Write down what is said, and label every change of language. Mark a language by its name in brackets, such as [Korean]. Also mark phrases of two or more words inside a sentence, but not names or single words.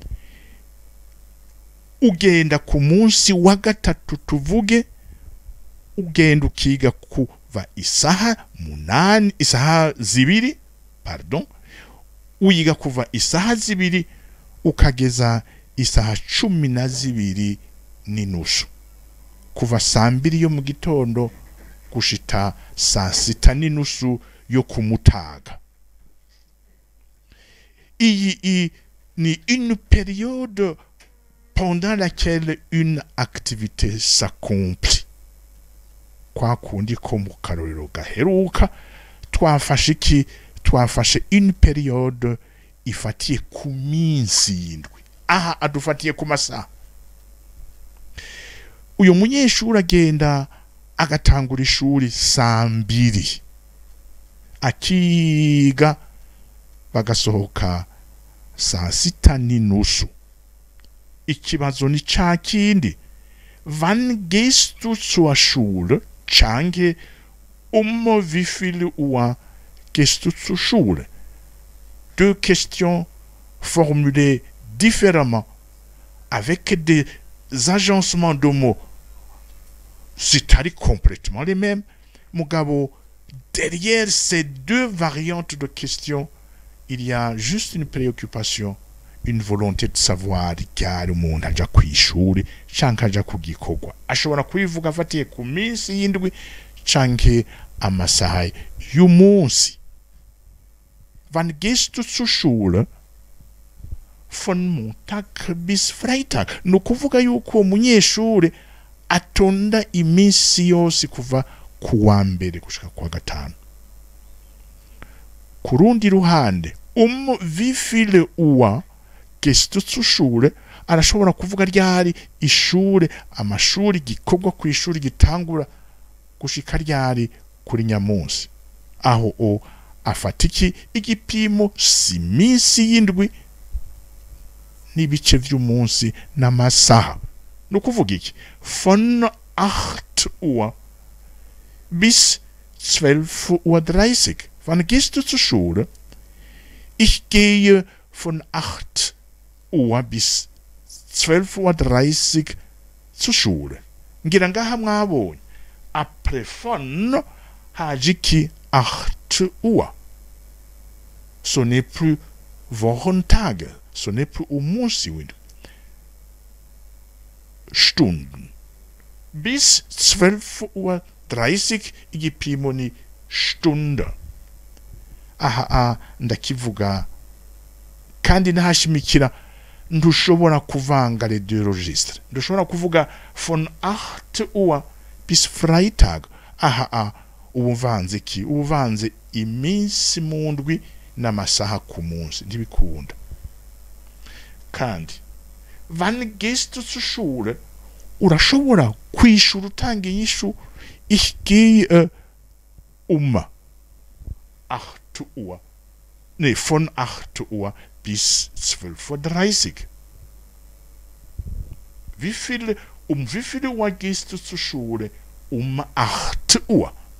[Rundi] Ugenda ku munsi wa gatatu tuvuge, ugenda ukiga kuva isaha zibiri, uyiga kuva isaha zibiri ukageza isaha 12 n'inusu. Kuva saa 2 yo mu gitondo gushita saa 6 n'inusu yo kumutaga. Iyi ni [French] une période pendant laquelle une activité s'accomplit. [Rundi] Kwa kundi ko mu karorero gaheruka twafashe [French] une période [Rundi] ifatiye ku minsi y'indwi. Aha adufatiye ku masaha. Uyu munyeshuri agenda agatangura ishuri saa 2. akiga bagasohoka saa sita n'inusu. Ikibazo ni ca kindi, [German] wann gehst du zur Schule? Canke wie viel Uhr gehst du zur Schule? [French] Deux questions formulées différemment, avec des agencements de mots, c'est-à-dire complètement les mêmes. Mugabo, derrière ces deux variantes de questions, il y a juste une préoccupation, une volonté de savoir [Rundi] ryari umuntu aja kw'ishuri canke aja ku gikorwa. Ashobora kubivuga afatiye ku minsi y'indwi canke amasaha y'umunsi. [German] Wann gehst du zur Schule? Von Montag bis Freitag. [Rundi] Ni ukuvuga yuko uwo munyeshure atonda iminsi yose kuva ku wa mbere gushika ku wa gatanu. Ku rundi ruhande, [German] wie viele Uhr gehst du zur Schule? [Rundi] Arashobora kuvuga ryari ishure, amashuri, gikorwa ku ishuri gitangura gushika ryari kuri nyamunsi. Aho o afata iki? Igipimo si minsi y'indwi n'ibice vy'umunsi n'amasaha. No kuvuga iki? [German] Von 8 Uhr bis 12:30 Uhr. Wann gehst du zur Schule? Ich gehe von 8 Uhr bis 12:30 Uhr zur Schule. [Rundi] Ngira ngaha mwabonye. Après von haje iki 8 Uhr. [French] Ce n'est plus Wochentage. Ce n'est plus [Rundi] umunsi w'indwi. [German] Stunden. Bis 12:30 Uhr [Rundi] igipimo ni [German] Stunde. [Rundi] Aha ndakivuga kandi nahashimikira, ndushobora kuvanga [French] les deux registres. [Rundi] Ndushobora kuvuga [German] von 8 Uhr bis Freitag. [Rundi] Aha ubuvanze ki? Ubuvanze iminsi mu ndwi n'amasaha ku munsi. Ntibikunda. [German] Kandi wann gehst du zur Schule? [Rundi] Urashobora kwishura utanga inyishu, [German] ich gehe 8 Uhr. Nee, von 8 Uhr bis 12:30 Uhr. Wie viele Uhr gehst du zur Schule? 8 Uhr.